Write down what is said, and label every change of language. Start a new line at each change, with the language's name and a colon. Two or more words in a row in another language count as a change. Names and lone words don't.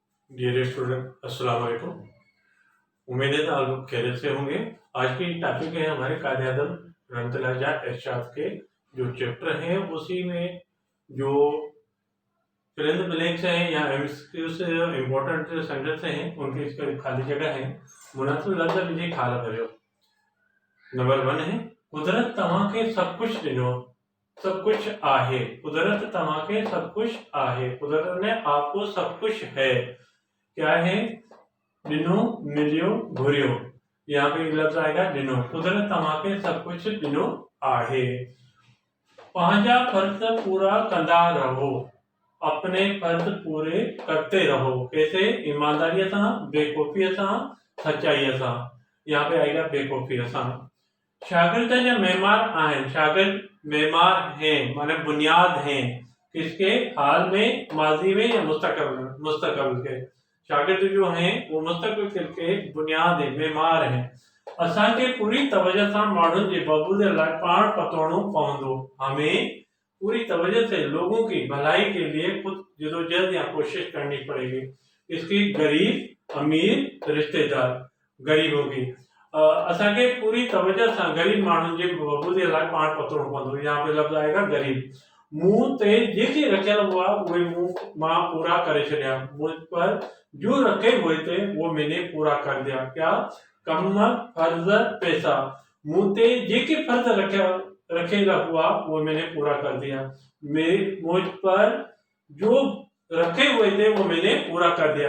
English: dear student
Arabic: السلام عليكم.
Urdu: امید ہے آپ لوگ خیریت سے ہوں گے. آج کی ٹاپک ہے ہمارے قائداعظم رحمۃ اللہ ارشاد کے جو چیپٹر ہیں اسی میں جو
English: fill in the blanks
Urdu: ہیں یا ایم سی کیو سے
English: important sentence
Urdu: ہیں ان کی اس کا خالی جگہ ہے.
Sindhi: मुनासिब लफ्ज़ विझी खाल भरियो। नंबर 1 है कुदरत तव्हांखे सब कुछ ॾिनो, सब कुछ आहे। कुदरत तव्हांखे सब कुछ आहे।
Urdu: قدرت نے آپ کو سب کچھ ہے. کیا ہے?
Sindhi: ॾिनो, मिलियो, घुरियो।
Urdu: یہاں پہ لفظ آئے گا ڏنو.
Sindhi: कुदरत तव्हांखे सब कुछ ॾिनो आहे। पंहिंजा फर्ज पूरा कंदा रहो।
Urdu: اپنے فرض پورے کرتے رہو۔ کیسے?
Sindhi: ईमानदारी सां, बेखौफी सां, सच्चाई सां।
Urdu: یہاں پہ آئے گا
Sindhi: बेखौफी सां।
Urdu: شاگرد یا معمار آئے. شاگرد معمار ہیں مانے بنیاد ہیں۔ کس کے? حال میں، ماضی میں یا مستقبل کے. شاگرد جو ہیں وہ مستقبل کے بنیاد ہے، معمار ہیں.
Sindhi: असांखे पूरी तवज्जो सां माण्हुनि जे बबूदे लाइ पाण पतोड़ो पवंदो।
Urdu: ہمیں پوری توجہ سے لوگوں کی بھلائی کے لیے خود جدوجہد یا کوشش کرنی پڑے گی. اس کی غریب، امیر، رشتہ دار، غریبوں کی
Sindhi: असांखे पूरी तवज्जो सां गरीब माण्हुनि जे बबूदे लाइ पाण पतोड़ो पवंदो।
Urdu: یہاں پہ لفظ آئے گا غریب.
Sindhi: मुंह ते जेके रखियल हुआ उहे मां पूरा करे छॾिया।
Urdu: مجھ پر جو رکھے ہوئے تھے وہ میں نے پورا کر دیا. کیا؟ کم، فرض، پیسہ.
Sindhi: मुंह ते जेके फर्ज रखेला हुआ
Urdu: وہ میں نے پورا کر دیا. مجھ پر جو رکھے ہوئے تھے وہ میں نے پورا کر دیا.